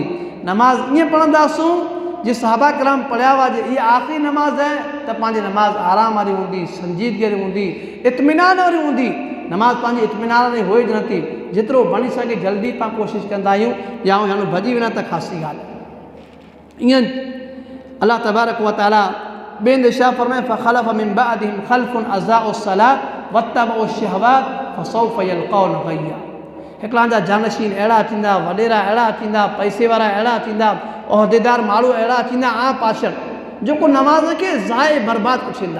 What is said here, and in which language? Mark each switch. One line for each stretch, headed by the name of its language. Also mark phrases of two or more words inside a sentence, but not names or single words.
Sindhi: नमाज़ ईअं पढ़ंदासूं जे सहाबा किराम पढ़िया हुआ जे इहा आख़िरी नमाज़ आहे त पंहिंजी नमाज़ आराम वारी हूंदी, संजीदगी वारी हूंदी, इत्मीनान वारी हूंदी। नमाज़ पंहिंजी इत्मीनान वारी होई ज नथी। जेतिरो बणी सघे जल्दी पाण कोशिशि कंदा आहियूं या हाणे भॼी वञा त ख़ासि ॻाल्हि। ईअं
Arabic: الله تبارك وتعالى
Sindhi: ॿिए हंधि छा फरमाए
Arabic: فخلف من بعدهم خلف أضاعوا الصلاة واتبعوا الشهوات فسوف يلقون غيا.
Sindhi: हिकिड़ा जा जानशीन अहिड़ा थींदा, वॾेरा अहिड़ा थींदा, पैसे वारा अहिड़ा थींदा, उहिदेदार माण्हू अहिड़ा थींदा आ पाशर जेको नमाज़ खे ज़ाए बर्बाद करे छॾींदा।